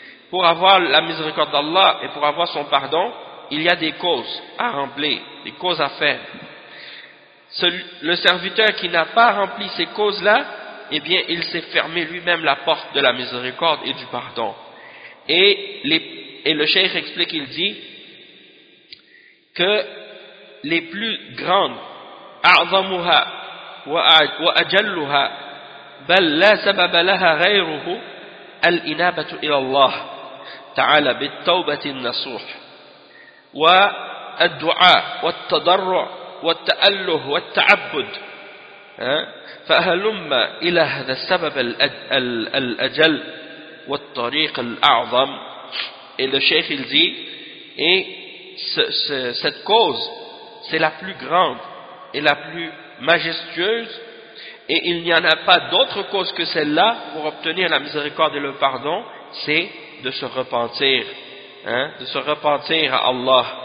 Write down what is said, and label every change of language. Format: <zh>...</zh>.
<fr>Pour avoir la miséricorde d'Allah et pour avoir son pardon, il y a des causes à remplir, des causes à faire. Le serviteur qui n'a pas rempli ces causes-là, eh bien, il s'est fermé lui-même la porte de la miséricorde et du pardon. Et le cheikh explique, il dit que les plus grandes,</fr> <ar>أعظمها وأجلها بل لا سبب لها غيره الإنابة إلى الله تعالى بالتوبة النصوح والدعاء والتضرع والتأله والتعبد فهلما إلى هذا السبب الأجل والطريق الأعظم.</ar> <fr>Et le cheikh il dit, et cette cause c'est la plus grande et la plus majestueuse et il n'y en a pas d'autre cause que celle-là pour obtenir la miséricorde et le pardon, c'est de se repentir, hein, de se repentir à Allah,</fr>